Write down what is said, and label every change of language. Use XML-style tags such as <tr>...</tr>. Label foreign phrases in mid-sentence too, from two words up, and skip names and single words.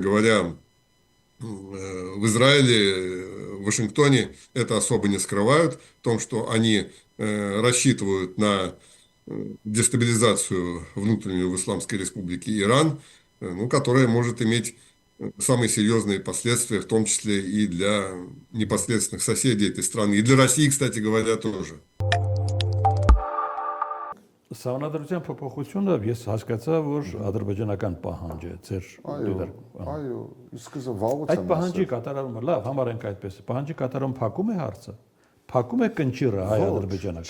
<ru>говоря, в Израиле, в Вашингтоне это особо не скрывают, в том, что они рассчитывают на дестабилизацию внутреннюю в Исламской Республике Иран, ну, которая может иметь самые серьезные последствия, в том числе и для непосредственных соседей этой страны, и для России, кстати говоря, тоже.</ru> <hy>Սահմանադրության փոփոխությունը ես հասկացա, որ ադրբեջանական պահանջ է ձեր դիտարկում։ Այո, իսկ վաղուց Այդ պահանջի կատարումը, լավ, համարենք այդպես, պահանջի կատարումը փակում է հարցը։ Փակում է կնճիռը հայ-ադրբեջանական։</hy>